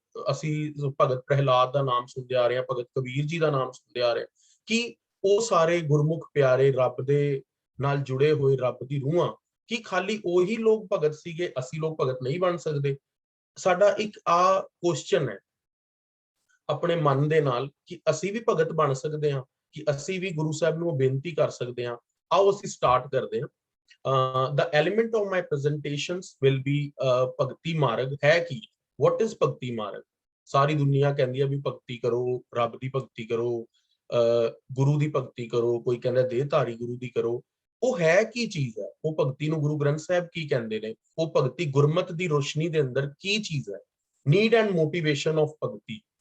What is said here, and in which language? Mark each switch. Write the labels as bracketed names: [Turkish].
[Punjabi] ਅਸੀਂ ਭਗਤ ਪ੍ਰਹਿਲਾਦ ਦਾ ਨਾਮ ਸੁਣਦੇ ਆ ਰਹੇ ਹਾਂ, ਭਗਤ ਕਬੀਰ ਜੀ ਦਾ ਨਾਮ ਸੁਣਦੇ ਆ ਰਹੇ ਕਿ ਉਹ ਸਾਰੇ ਗੁਰਮੁਖ ਪਿਆਰੇ ਰੱਬ ਦੇ ਨਾਲ ਜੁੜੇ ਹੋਏ ਰੱਬ ਦੀ ਰੂਹਾਂ, ਕਿ ਖਾਲੀ ਉਹੀ ਲੋਕ ਭਗਤ ਸੀਗੇ, ਅਸੀਂ ਲੋਕ ਭਗਤ ਨਹੀਂ ਬਣ ਸਕਦੇ। ਸਾਡਾ ਇੱਕ ਆ ਕੁਐਸਚਨ ਹੈ ਆਪਣੇ ਮਨ ਦੇ ਨਾਲ ਕਿ ਅਸੀਂ ਵੀ ਭਗਤ ਬਣ ਸਕਦੇ ਹਾਂ, ਕਿ ਅਸੀਂ ਵੀ ਗੁਰੂ ਸਾਹਿਬ ਨੂੰ ਬੇਨਤੀ ਕਰ ਸਕਦੇ ਹਾਂ। ਆਓ ਅਸੀਂ ਸਟਾਰਟ ਕਰਦੇ ਹਾਂ। [English] the element of my presentations will be [Punjabi] ਭਗਤੀ ਮਾਰਗ ਹੈ ਕੀ, [English] what is bhakti marg. [Punjabi] ਸਾਰੀ ਦੁਨੀਆ ਕਹਿੰਦੀ ਹੈ ਵੀ ਭਗਤੀ ਕਰੋ, ਰੱਬ ਦੀ ਭਗਤੀ ਕਰੋ, ਗੁਰੂ ਦੀ ਭਗਤੀ ਕਰੋ, ਕੋਈ ਕਹਿੰਦਾ ਦੇਹਧਾਰੀ ਗੁਰੂ ਦੀ ਕਰੋ। ਉਹ ਹੈ ਕੀ ਚੀਜ਼ ਹੈ? ਉਹ ਭਗਤੀ ਨੂੰ ਗੁਰੂ ਗ੍ਰੰਥ ਸਾਹਿਬ ਕੀ ਕਹਿੰਦੇ ਨੇ? ਉਹ ਭਗਤੀ ਗੁਰਮਤ ਦੀ ਰੋਸ਼ਨੀ ਦੇ ਅੰਦਰ ਕੀ ਚੀਜ਼ ਹੈ? [English] Need and motivation of bhakti.